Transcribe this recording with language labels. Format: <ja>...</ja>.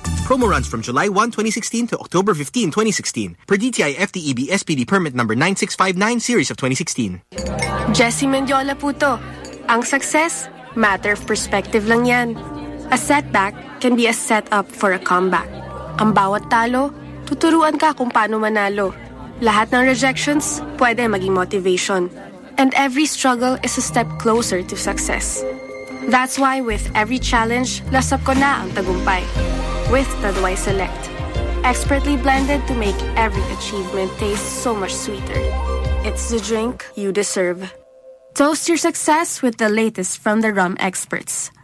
<en>Promo runs from July 1, 2016 to October 15, 2016. Per DTI FTEB SPD permit number 9659 series of 2016.</en> <tl>Jessie Mendiola po to. Ang success,</tl> <en>matter of perspective</en> <tl>lang yan.</tl> <en>A setback can be a setup for a comeback.</en> <tl>Ang bawat talo, tuturuan ka kung paano manalo. Lahat ng rejections, pwede maging motivation.</tl> <en>And every struggle is a step closer to success. That's why with every challenge,</en> <tl>lasap ko na ang tagumpay.</tl> <en>With Taduay Select. Expertly blended to make every achievement taste so much sweeter. It's the drink you deserve. Toast your success with the latest from the rum experts.</en>